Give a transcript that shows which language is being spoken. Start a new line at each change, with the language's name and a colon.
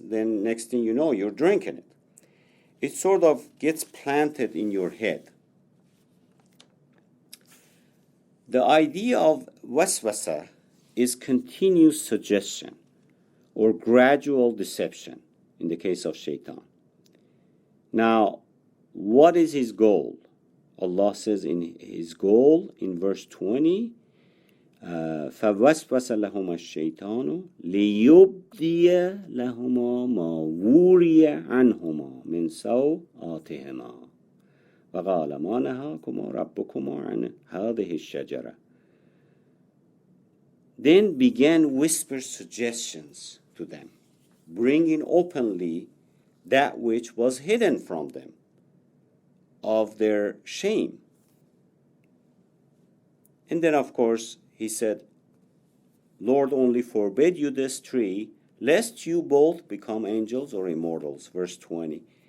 English: Then next thing you know, you're drinking it. It sort of gets planted in your head. The idea of waswasa is continuous suggestion or gradual deception in the case of Shaitan. Now, what is his goal? Allah says in his goal in verse 20,
Arabic: فَوَسْوَسَ لَهُمَا الشَّيْطَانُ لِيُبْدِيَ لَهُمَا مَا وُرِيَ عَنْهُمَا مِنْ سَوْآتِهِمَا وَقَالَ مَا نَهَاكُمَا رَبُّكُمَا عَنْ هَذِهِ الشَّجَرَةِ.
English: Then began whisper suggestions to them, bringing openly that which was hidden from them, of their shame. And then, of course, he said, Lord only forbid you this tree, lest you both become angels or immortals. Verse 20.